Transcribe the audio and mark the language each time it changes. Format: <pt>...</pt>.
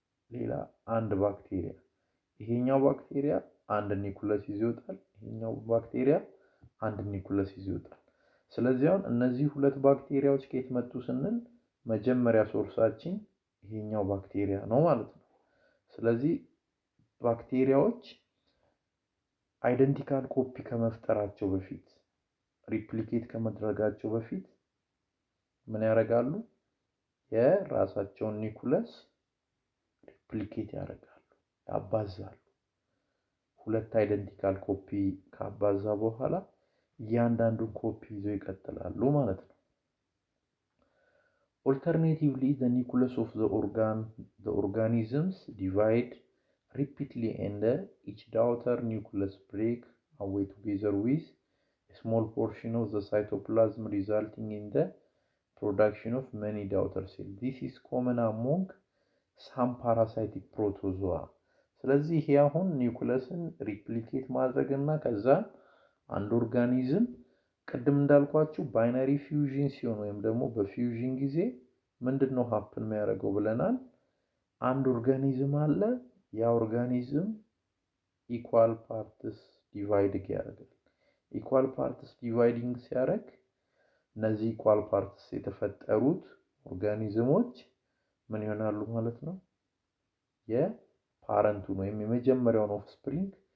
<am>ሌላ አንድ ባክቴሪያ ይሄኛው ባክቴሪያ አንድ ኒኩለስ ይዞ ይወጣል፣ ይሄኛው ባክቴሪያ አንድ ኒኩለስ ይዞ ይወጣል። ስለዚህ አሁን እነዚህ ሁለት ባክቴሪያዎች ከየት መጡ ስንል መጀመሪያ ሶርሳችን ይሄኛው ባክቴሪያ ነው ማለት ነው። ስለዚህ ባክቴሪያዎች አይደንቲካል ኮፒ ከመፍጠራቸው በፊት ሪፕሊኬት ከመድረጋቸው በፊት ምን ያደርጋሉ? የራሳቸውን ኒኩለስ ሪፕሊኬት ያደርጋሉ፣ ያባዛሉ። ሁለት አይደንቲካል ኮፒ ካባዛ በኋላ እያንዳንዱን ኮፒ ይዘው ይቀጥላሉ ማለት ነው።</am> <en>Alternatively, the nucleus of the organisms divide repeatedly and each daughter nucleus break away together with a small portion of the cytoplasm, resulting in the production of many daughter cells. This is common among some parasitic protozoa.</en> <am>ስለዚህ ይሄ አሁን ኒውክለስን ሪፕሊኬት ማድረግና ከዛ አንድ ኦርጋኒዝም ቅድም እንዳልኳችሁ ባይናሪ ፊውዥን ሲሆን ወይም ደግሞ በፊውዥን ጊዜ ምንድነው ሀፕን የሚያደርገው ብለናል? አንድ ኦርጋኒዝም አለ። ያ ኦርጋኒዝም ኢኳል ፓርትስ ዲቫይድ ያደርጋል። ኢኳል ፓርትስ ዲቫይዲንግ ሲያደርግ እነዚህ ኢኳል ፓርትስ የተፈጠሩት ኦርጋኒዝሞች ምን ይሆናሉ ማለት ነው? የፓረንቱን ወይም የመጀመሪያውን ኦፍስፕሪንግ</am>